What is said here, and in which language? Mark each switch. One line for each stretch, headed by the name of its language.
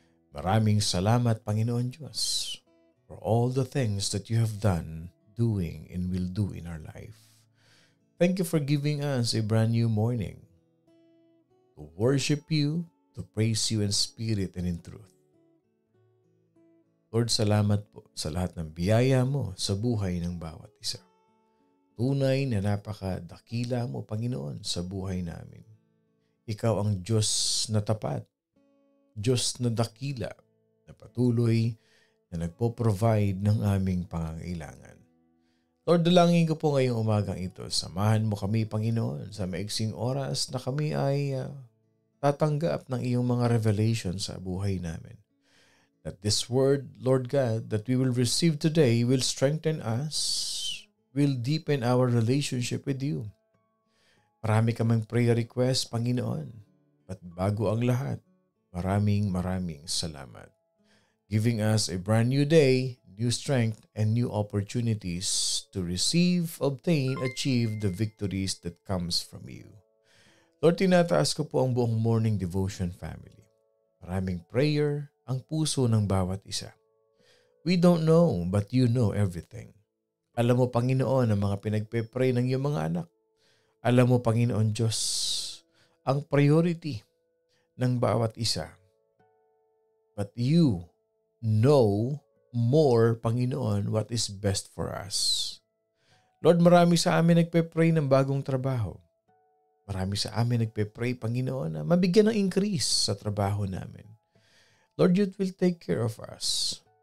Filipino: Maraming salamat,
English: Panginoon Diyos, for all the things that you have done, doing, and will do in our life. Thank you for giving us a brand new morning to worship you, to praise you in spirit and in truth.
Filipino: Lord, salamat po sa lahat ng biyaya mo sa buhay ng bawat isa. Tunay na napakadakila mo, Panginoon, sa buhay namin. Ikaw ang Diyos na tapat, Diyos na dakila, na patuloy na nagpo-provide ng aming pangangailangan. Lord, dalangin ko po ngayong umagang ito. Samahan mo kami, Panginoon, sa maiksing oras na kami ay tatanggap ng iyong mga revelation sa buhay namin.
English: That this word, Lord God, that we will receive today will strengthen us, will deepen our relationship with you.
Filipino: Marami kaming prayer request, Panginoon. But bago ang lahat, maraming salamat.
English: Giving us a brand new day, new strength, and new opportunities to receive, obtain, achieve the victories that comes from you.
Filipino: Lord, tinataas ko po ang buong morning devotion family. Maraming prayer ang puso ng bawat isa.
English: We don't know, but you know everything.
Filipino: Alam mo, Panginoon, ang mga pinagpe-pray ng iyong mga anak. Alam mo, Panginoon Diyos, ang priority ng bawat isa.
English: But you know more, Panginoon, what is best for us.
Filipino: Lord, marami sa amin nagpe-pray ng bagong trabaho. Marami sa amin nagpe-pray, Panginoon, na mabigyan ng increase sa trabaho namin.
English: Lord, you will take care of us.